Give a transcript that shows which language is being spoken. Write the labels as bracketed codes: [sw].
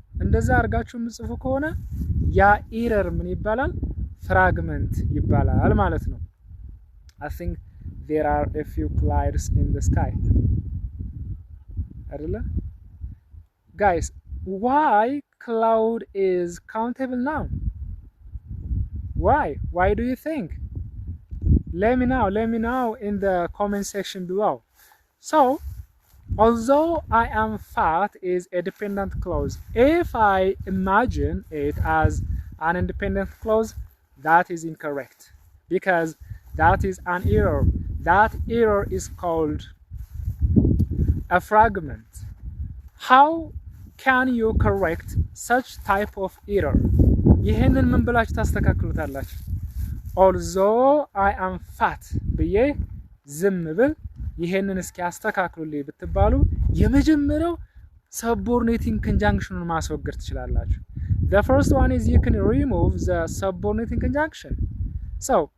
[am] እንደዛ አርጋችሁ ምጽፉ ከሆነ ያ ኤረር ምን ይባላል? ፍራግመንት ይባላል ማለት ነው። [en] I think there are a few clouds in the sky. [am] አይደለ? [en] Guys, why cloud is countable noun? Why do you think? Let me know in the comment section below. So, although I am fat is a dependent clause. If I imagine it as an independent clause, that is incorrect because that is an error. That error is called a fragment. How can you correct such type of error? [am] ይሄንን ምን ብላችሁ ታስተካክሉታላችሁ? [en] although I am fat [am] ብዬ ዝም ብል ይሄንን እስኪ አስተካክሉልኝ ብትባሉ የመጀመሪያው subordinating conjunctionን ማስወገድ ትችላላችሁ። [en] The first one is you can remove the subordinating conjunction. So,